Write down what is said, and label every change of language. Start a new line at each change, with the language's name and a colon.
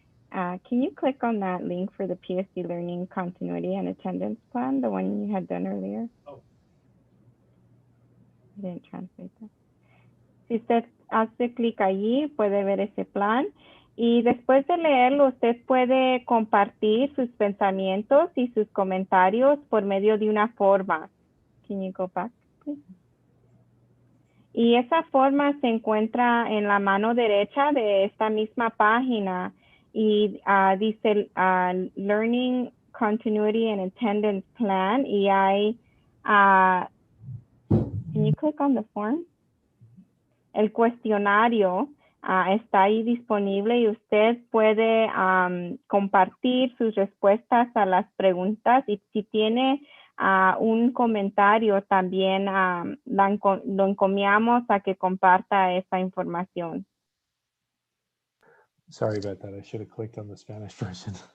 English: Can you click on that link for the PSD Learning Continuity and Attendance Plan, the one you had done earlier? Oh. I didn't translate that.
Spanish: Si usted hace clic allí, puede ver ese plan. Y después de leerlo, usted puede compartir sus pensamientos y sus comentarios por medio de una forma.
English: Can you go back, please?
Spanish: Y esa forma se encuentra en la mano derecha de esta misma página y dice Learning Continuity and Attendance Plan y hay,
English: can you click on the form?
Spanish: El cuestionario está ahí disponible y usted puede compartir sus respuestas a las preguntas y si tiene un comentario también lo encomiamos a que comparta esa información.
English: Sorry about that. I should have clicked on the Spanish version.